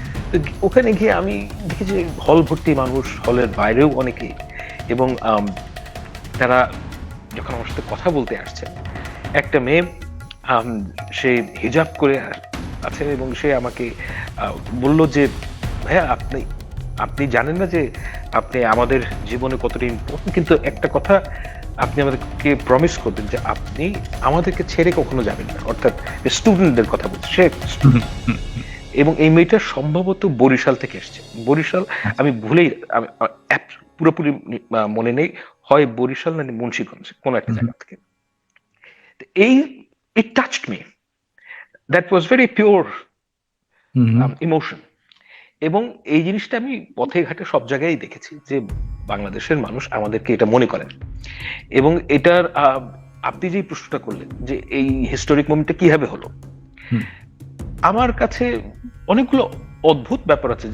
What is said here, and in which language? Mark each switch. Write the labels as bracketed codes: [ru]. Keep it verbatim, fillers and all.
[bn] তো ওখানে গিয়ে আমি দেখি যে হল ভর্তি মানুষ, হলের বাইরেও অনেকে, এবং তারা যখন আমার সাথে কথা বলতে আসছে, একটা মেয়ে সে হিজাব করে আছে এবং সে আমাকে বললো যে ভাইয়া আপনি আপনি জানেন না যে আপনি আমাদের জীবনে কতটা ইম্পর্টেন্ট, কিন্তু একটা কথা আপনি আমাদেরকে প্রমিস করবেন যে আপনি আমাদেরকে ছেড়ে কখনো যাবেন না, অর্থাৎ স্টুডেন্টদের কথা বলছে সে। এবং এই মেয়েটা সম্ভবত বরিশাল থেকে এসছে, বরিশাল আমি ভুলেই পুরোপুরি মনে নেই, হয় বরিশাল না মুন্সিগঞ্জ কোনো একটা জায়গা থেকে। [en] এই it touched me, that was very pure mm-hmm. [bn] um, emotion, এবং এই জিনিসটা আমি পথে ঘাটে সব জায়গায় দেখেছি যে বাংলাদেশের মানুষ আমাদেরকে এটা মনে করেন। এবং এটার আপনি যে প্রশ্নটা করলেন যে এই হিস্টোরিক মোমেন্টটা কিভাবে হলো, আমার কাছে অনেকগুলো অদ্ভুত ব্যাপার আছে।